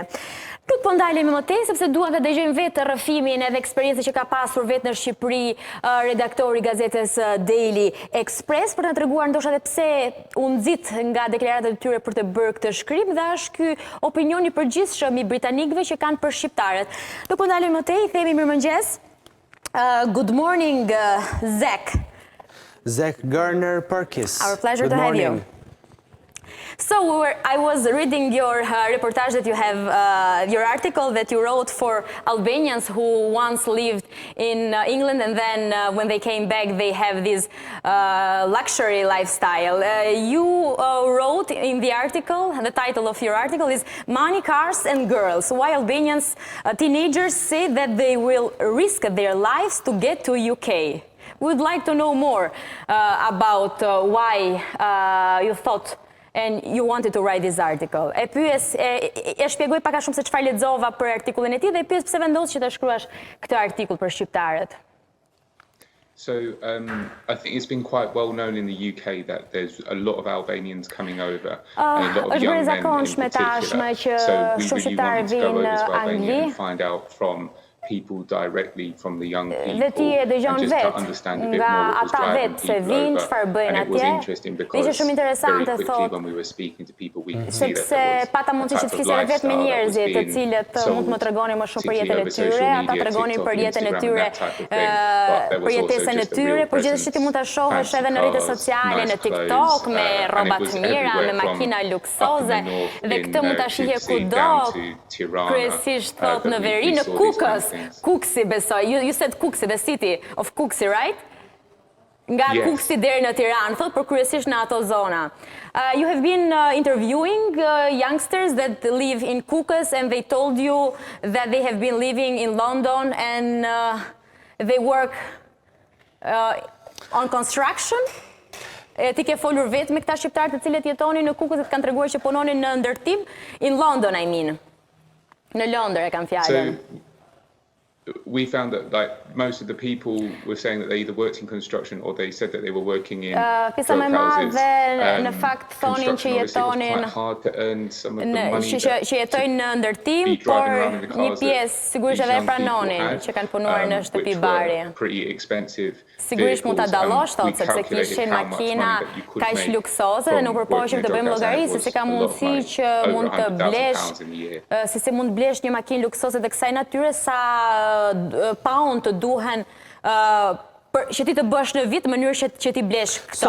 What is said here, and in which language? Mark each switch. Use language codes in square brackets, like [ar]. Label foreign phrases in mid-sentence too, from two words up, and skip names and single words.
[sq] Nuk po ndalemi më tej, sepse duan të dëgjojmë vetë rrëfimin edhe eksperiencën që ka pasur vetë në Shqipëri redaktori I gazetës Daily Express për të na treguar ndoshta edhe pse u nxit nga deklaratat e tyre për të bërë këtë shkrim dhe është ky opinioni I përgjithshëm I britanikëve që kanë për shqiptarët. Nuk po ndalemi më tej, themi mirëmëngjes. [en] Good morning, Zak. Zak Garner Parkis. Our pleasure to have you. So I was reading your reportage that you have, your article that you wrote for Albanians who once lived in England and then when they came back they have this luxury lifestyle. You wrote in the article, and the title of your article is Money, Cars and Girls, why Albanians teenagers say that they will risk their lives to get to UK. We would like to know more about why you thought and you wanted to write this article. [sq] E shpjegoj pak a shumë se çfarë lexova për artikullin e tij dhe e pyes pse vendos që ta shkruash këtë artikull për shqiptarët. [en] So I think it's been quite well known in the UK that there's a lot of Albanians coming over, and a lot of young men in particular. So we really wanted to go over to Albania and find out from people directly, from the young people, and just to understand a bit more what was driving people over. And it was interesting because very quickly when we were speaking to people we could see that there was a type of lifestyle that was being sold, particularly over social media, TikTok, Instagram, that type of thing. But there was also just a real presence, fancy cars, nice clothes, and it was everywhere from up in the north in Kukësi down to Tirana. [sq] Kryesisht thot në veri, në Kukës. Kukësi besoj. [en] You said Kukësi, the city of Kukësi, right? [sq] Nga Kukësi deri në Tiranë, thot, por kryesisht në ato zona. [en] You have been interviewing youngsters that live in Kukës and they told you that they have been living in London and they work on construction. [sq] Ti ke folur vetë me këta shqiptarë të cilët jetonin në Kukës dhe të kanë treguar që punonin në ndërtim [en] in London, I mean. [sq] Në Londër e kanë fjalën. [en] We found that most of the people were saying that they either worked in construction or they said that they were working in drug houses. Construction obviously was quite hard to earn some of the money that be driving around in the cars that these young people had, which were pretty expensive. [sq] Sigurisht mund ta dallosh, thot, sepse kishin makina kaq luksoze dhe nuk përpoqim të bëjmë llogari se ka mundësi që mund të blesh, si mund të blesh një makinë luksoze të kësaj natyre, sa pound të duhen që ti të bësh në vit në mënyrë që ti blesh këto.